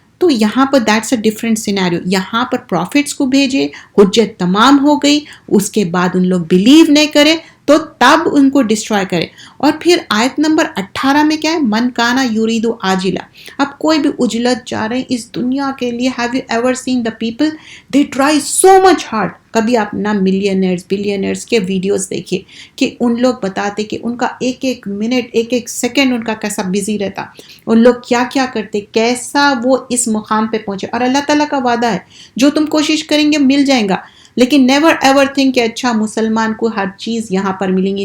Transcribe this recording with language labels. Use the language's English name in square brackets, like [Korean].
[Urdu] تو یہاں پر [English] That's a different scenario. [Urdu] یہاں پر پروفٹس کو بھیجے, حجت تمام ہو گئی, اس کے بعد ان لوگ بلیو نہیں کرے تو تب ان کو ڈسٹرائے کرے. اور پھر آیت نمبر 18 میں کیا ہے؟ [Arabic] من کانا یرید عاجلا. [Urdu] اب کوئی بھی اجلت جا رہے ہیں اس دنیا کے لیے. [English] Have you ever seen the people they try so much hard. [Urdu] کبھی آپ نا ملینئرز بلینئرز کے ویڈیوز دیکھیے کہ ان لوگ بتاتے کہ ان کا ایک ایک منٹ ایک ایک سیکنڈ ان کا کیسا بزی رہتا, ان لوگ کیا کیا کرتے, کیسا وہ اس مقام پہ پہنچے. اور اللہ تعالیٰ کا وعدہ ہے جو تم کوشش کریں گے مل جائیں گا, لیکن [English] never ever think [Urdu] کہ اچھا مسلمان کو ہر چیز یہاں پر ملیں گی.